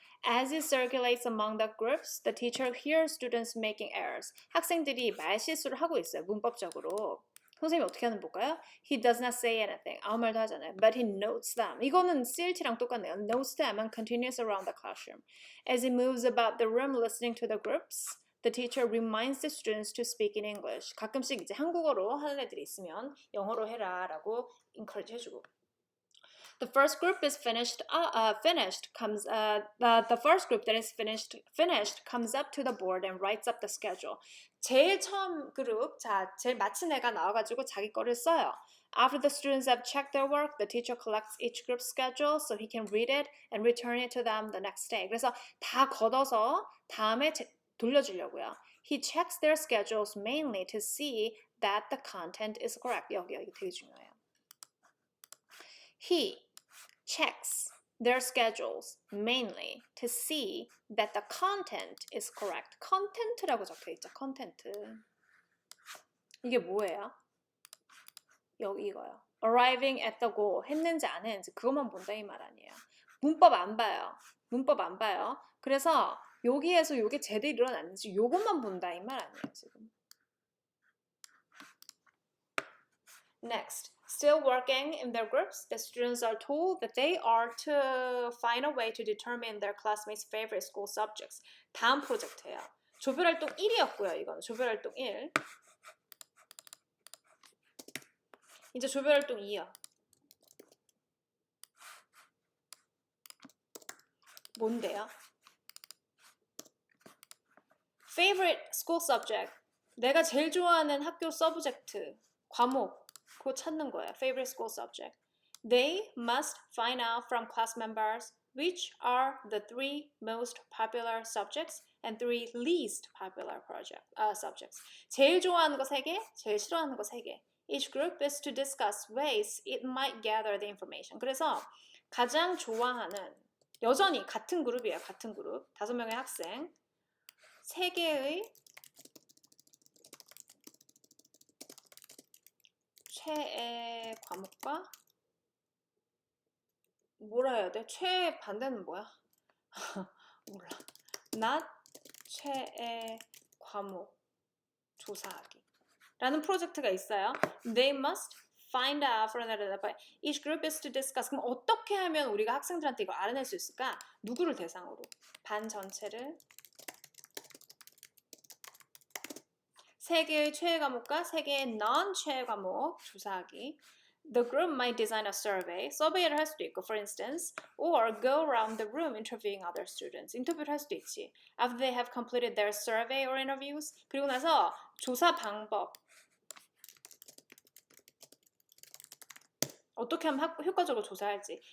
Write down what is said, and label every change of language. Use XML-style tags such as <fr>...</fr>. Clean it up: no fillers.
<en>As it circulates among the groups, the teacher hears students making errors.</en> <ko>학생들이 말실수를 하고 있어요. 문법적으로. 선생님이 어떻게 하는 볼까요?</ko> <en>He does not say anything.</en> <ko>아무 말도 하지 않아요.</ko> <en>But he notes them.</en> <ko>이거는 CLT랑 똑같네요.</ko> <en>Notes them and continues around the classroom. As he moves about the room listening to the groups, the teacher reminds the students to speak in English.</en> <ko>가끔씩 이제 한국어로 하는 애들이 있으면 영어로 해라 라고 encourage 해주고.</ko> <en>The first group is finished. The first group that is finished comes up to the board and writes up the schedule.</en> <ko>제일 처음 그룹, 제일 마친 애가 나와가지고 자기 거를 써요.</ko> <en>After the students have checked their work, the teacher collects each group's schedule so he can read it and return it to them the next day.</en> <ko>그래서 다 걷어서 다음에 돌려주려고요.</ko> <en>He checks their schedules mainly to see that the content is correct.</en> <ko>여기 되게 중요해요.</ko> <en>He checks their schedules mainly to see that the content is correct.</en> <ko>content라고 적혀 있죠. content. 이게 뭐예요? 여기 이거요.</ko> <en>arriving at the goal.</en> <ko>했는지 안 했는지 그것만 본다 이 말 아니에요. 문법 안 봐요. 그래서 여기에서 요게 제대로 일어났는지 요것만 본다 이 말 아니에요, 지금.</ko> <en>Next. Still working in their groups, the students are told that they are to find a way to determine their classmates' favorite school subjects.</en> <ko>다음 프로젝트예요. 조별활동 1이었고요. 이건 조별활동 1. 이제 조별활동 2요. 뭔데요?</ko> <en>Favorite school subject.</en> <ko>내가 제일 좋아하는 학교 서브젝트, 과목. 그거 찾는 거예요.</ko> <en>Favorite school subject. They must find out from class members which are the 3 most popular subjects and 3 least popular subjects.</en> <ko>제일 좋아하는 거 3개, 제일 싫어하는 거 3개.</ko> <en>Each group is to discuss ways it might gather the information.</en> <ko>그래서 가장 좋아하는, 여전히 같은 그룹이에요. 같은 그룹. 5명의 학생. 3개의 최애 과목과 뭐라 해야 돼? 최애 반대는 뭐야? 몰라. not 최애 과목 조사하기 라는 프로젝트가 있어요.</ko> <en>They must find out from each group is to discuss.</en> <ko>그럼 어떻게 하면 우리가 학생들한테 이걸 알아낼 수 있을까? 누구를 대상으로? 반 전체를 3개의 최애 과목과 3개의 non 최애 과목 조사하기.</ko> <en>The group might design a survey.</en> <ko>서베이를 할 수도 있고,</ko> <en>for instance, or go around the room interviewing other students.</en> <ko>인터뷰를 할 수도 있지.</ko> <en>After they have completed their survey or interviews,</en> <ko>그리고 나서 조사 방법. 어떻게 하면 효과적으로 조사할지.</ko>